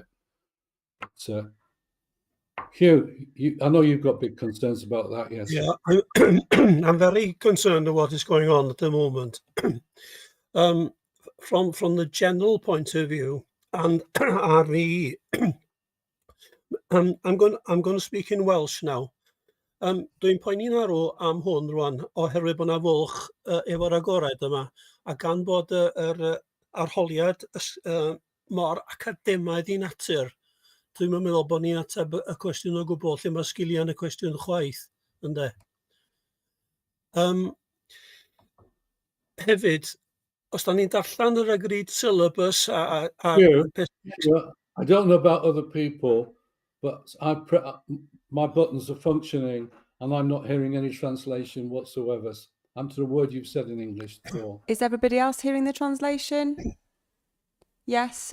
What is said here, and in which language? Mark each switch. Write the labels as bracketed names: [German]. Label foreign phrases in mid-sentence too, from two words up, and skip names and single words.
[English] But, Hugh, I know you've got big concerns about that, yes? Yeah, I'm very concerned about what is going on at the moment. From the general point of view, and RVE, I'm going to speak in Welsh now. [Welsh] Dwi'n poeni'n arw am hwn rwan, oherwydd bod 'na fwlch efo'r agored yma, a gan bod yr arholiad mor academaidd i natur, dwi'm yn meddwl bod ni'n ateb y cwestiwn o gwbl lle mae sgiliau yn y cwestiwn chwaith, ynde. Hefyd, os da ni'n darllen yr [English] agreed syllabus Well, I don't know about other people, but my buttons are functioning and I'm not hearing any translation whatsoever. I'm to the word you've said in English before. Is everybody else hearing the translation? Yes.